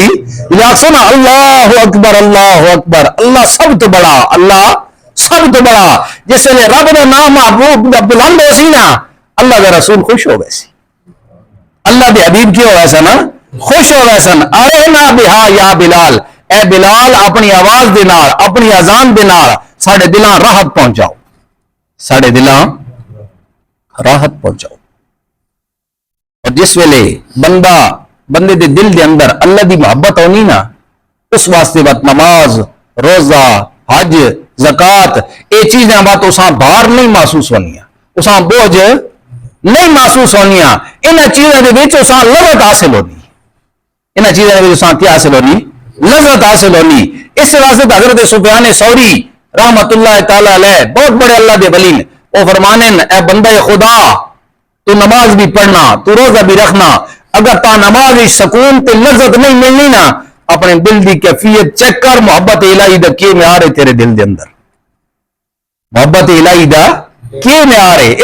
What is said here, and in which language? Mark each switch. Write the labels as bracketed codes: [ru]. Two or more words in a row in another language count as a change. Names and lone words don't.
[skr] یا سنا [ar] اللہ اکبر اللہ اکبر، [skr] اللہ سب تو بڑا، اللہ سب تو بڑا۔ جس ویلے رب دا نام محبوب دا بلند ہو سی نا، اللہ دا رسول خوش ہو ویسی، اللہ دے حبیب کیوں ویسا نا خوش ہو ویسن۔ [ar] ارحنا بہا یا بلال، [skr] اے بلال اپنی آواز دے نال، اپنی اذان دے نال ساڈے دلاں راحت پہنچاؤ، ساڈے دلاں راحت پہنچاؤ۔ اور جس ویلے بندے دے دل دے اندر اللہ دی محبت ہونی نا، اس واسطے بات نماز، روزہ، حج، زکات، یہ چیزیں بات اساں بھار نہیں محسوس ہونیاں، اساں بوجھ نہیں محسوس ہونیاں، انہاں چیزیں دے وچ اساں لذت حاصل ہونی، انہاں چیزیں دے وچ اساں کیا حاصل ہونی؟ لذت حاصل ہونی۔ اس واسطے حضرت سفیان ثوری [ar] رحمت اللہ تعالی علیہ [skr] بہت بڑے اللہ دے ولی وہ فرمانے اے بندہ خدا تو نماز بھی پڑھنا، تو روزہ بھی رکھنا، اگر تا نماز سکون تے لذت نہیں ملنی نا، اپنے دل دی کیفیت چیک کر، محبت الہی دا کی معیار ہے تیرے دل دے اندر، محبت الہی دا کی معیار ہے۔